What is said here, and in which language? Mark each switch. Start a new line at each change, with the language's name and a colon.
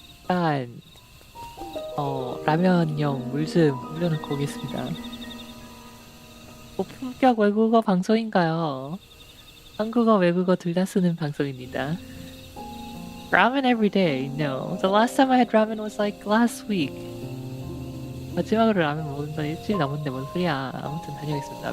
Korean: 일단 라면용 물 좀 올려놓고 오겠습니다. 고품격 외국어 방송인가요? 한국어, 외국어 둘 다 쓰는 방송입니다.
English: Ramen every day? No. The last time I had ramen was like last week.
Korean: 마지막으로 라면 먹은 건 일주일 넘었는데 뭔 소리야. 아무튼 다녀오겠습니다.